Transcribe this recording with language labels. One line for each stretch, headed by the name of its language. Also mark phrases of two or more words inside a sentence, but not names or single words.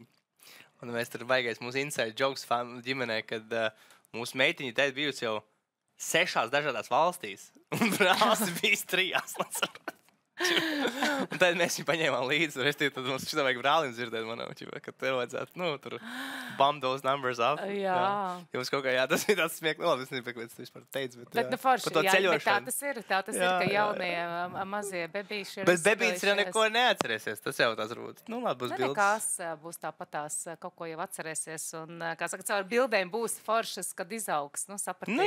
Latvian: Un mēs tur baigais mūsu
English: inside jokes
Latvian: ģimenē, kad mūsu meitiņa te bijusi jau 6 dažādās valstīs, un brālis bijis 3. Un tad mēs viņu paņēmām līdzi, un tad mums šitā vajag brālim dzirdēt manā, ka tev vajadzētu, tur
English: bump those numbers up.
Latvian: Jā. Jums kaut kā, tas ir tāds smieklīgi, labi, es nezinu, kāpēc tu vispār teici, bet forši, par to ceļošanu. Bet tā tas ir, ka jaunie mazie bebīši ir... Bet bebīts jau neko neatcerēsies, tas jau tās varbūt. Labi, būs bildes. Nekās būs tāpatās, kaut ko jau atcerēsies, un, kā saka, caur bildēm būs foršas, kad izaugs, sapratīs.